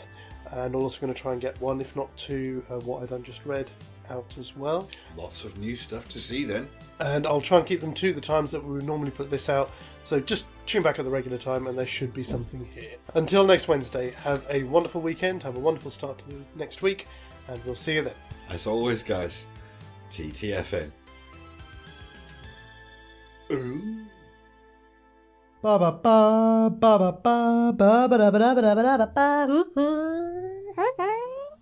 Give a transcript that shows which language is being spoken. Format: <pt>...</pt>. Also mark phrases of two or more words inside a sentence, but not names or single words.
<en>And we're also going to try and get 1, if not 2, what I done just read out as well. Lots of new stuff to see then. And I'll try and keep them to the times that we would normally put this out. So just tune back at the regular time and there should be something here. Until next Wednesday, have a wonderful weekend, have a wonderful start to next week, and we'll see you then. As always, guys, TTFN. Ooh. Ba ba ba ba ba ba ba ba ba ba ba ba ba ba.</en>